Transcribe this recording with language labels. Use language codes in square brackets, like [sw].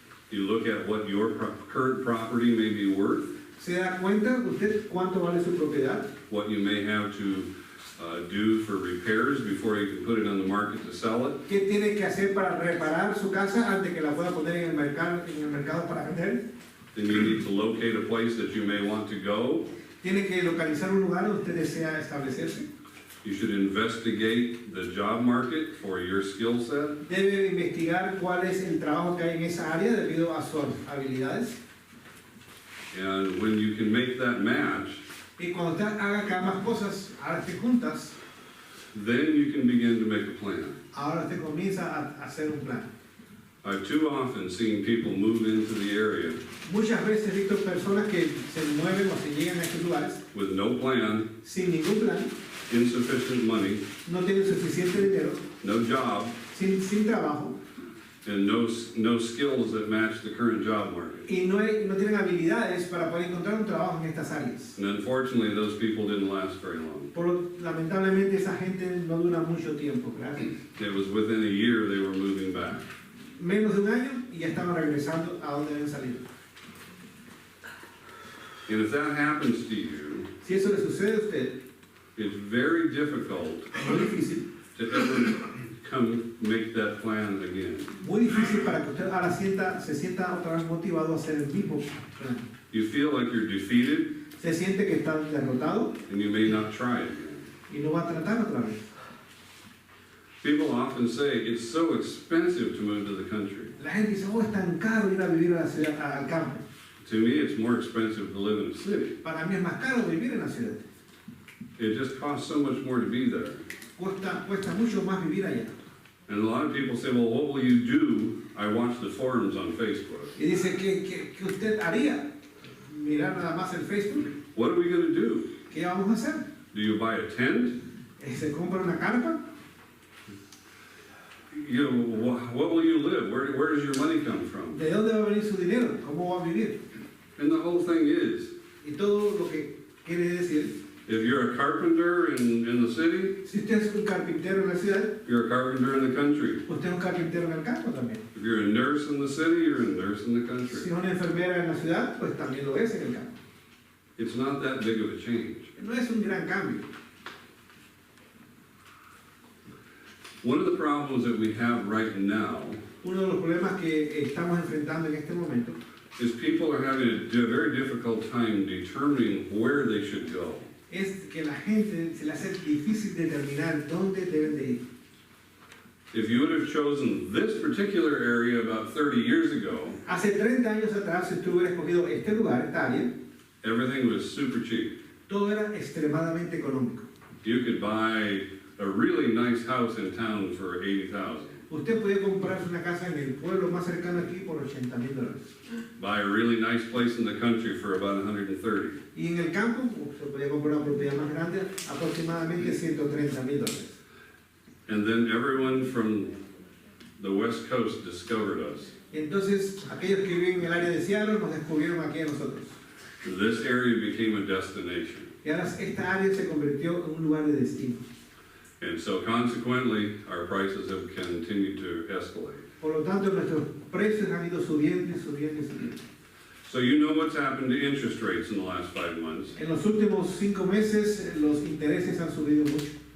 [en] You look at what your current property may be worth, [es] Se da cuenta usted cuánto vale su propiedad, [en] what you may have to do for repairs before you can put it on the market to sell it. [es] qué tiene que hacer para reparar su casa antes que la pueda poner en el mercado para vender. [en] Then you need to locate a place that you may want to go. [es] Tiene que localizar un lugar donde usted desea establecerse. [en] You should investigate the job market for your skill set. [es] Debe investigar cuál es el trabajo que hay en esa área debido a sus habilidades. [en] And when you can make that match, [es] Y cuando usted haga cada más cosas, ahora esté juntas, [en] then you can begin to make a plan. [es] ahora usted comienza a hacer un plan. [en] I've too often seen people move into the area [es] Muchas veces he visto personas que se mueven o se llegan a estos lugares [en] with no plan, [es] sin ningún plan, [en] insufficient money, [es] no tienen suficiente dinero, [en] no job, [es] sin trabajo, [en] and no skills that match the current job market. [es] y no tienen habilidades para poder encontrar un trabajo en estas áreas. [en] And unfortunately, those people didn't last very long. [es] Lamentablemente esa gente no dura mucho tiempo, gracias. [en] It was within a year they were moving back. [es] Menos de un año y ya estaban regresando a donde habían salido. [en] And if that happens to you, [es] Si eso le sucede a usted, [en] it's very difficult [es] muy difícil, [en] to ever come make that plan again. [es] muy difícil para que usted ahora se sienta otra vez motivado a hacer el mismo plan. [en] You feel like you're defeated, [es] Se siente que está derrotado [en] and you may not try it again. [es] y no va a tratar otra vez. [en] People often say it's so expensive to move to the country. [es] La gente dice, oh, es tan caro ir a vivir a la ciudad, al campo. [en] To me, it's more expensive to live in a city. [es] Para mí es más caro vivir en la ciudad. [en] It just costs so much more to be there. [es] Cuesta mucho más vivir allá. [en] And a lot of people say, well, what will you do? I watch the forums on Facebook. [es] Y dice, ¿qué usted haría? Mirar nada más el Facebook. [en] What are we going to do? [es] ¿Qué vamos a hacer? [en] Do you buy a tent? [es] ¿Se compra una carpa? [en] You know, what will you live? Where does your money come from? [es] ¿De dónde va a venir su dinero? ¿Cómo va a vivir? [en] And the whole thing is, [es] Y todo lo que quiere decir, [en] if you're a carpenter in the city, [es] si usted es un carpintero en la ciudad, [en] you're a carpenter in the country. [es] usted es un carpintero en el campo también. [en] If you're a nurse in the city, you're a nurse in the [es] Si [en] country. [es] es una enfermera en la ciudad, pues también lo es en el campo. [en] It's not that big of a change. [es] No es un gran cambio. [en] One of the problems that we have right now [es] Uno de los problemas que estamos enfrentando en este momento [en] is people are having a very difficult time determining where they should go. [es] es que la gente se le hace difícil determinar dónde deben de ir. [en] If you would have chosen this particular area about 30 years ago, [es] Hace 30 años atrás, si usted hubiera escogido este lugar, esta área, [en] everything was super cheap. [es] todo era extremadamente económico. [en] You could buy a really nice house in town for $80,000. [es] Usted podía comprarse una casa en el pueblo más cercano aquí por $80,000. [en] Buy a really nice place in the country for about 130. [es] Y en el campo se podía comprar una propiedad más grande, aproximadamente $130,000. [en] And then everyone from the West Coast discovered us. [es] Entonces, aquellos que viven en el área de Seattle nos descubrieron aquí a nosotros. [en] This area became a destination. [es] Y ahora esta área se convirtió en un lugar de destino. [en] And so consequently, our prices have continued to escalate. [es] Por lo tanto, nuestros precios han ido subiendo y subiendo y subiendo. [en] So you know what's happened to interest rates in the last 5 months. [es] En los últimos 5 meses, los intereses han subido mucho.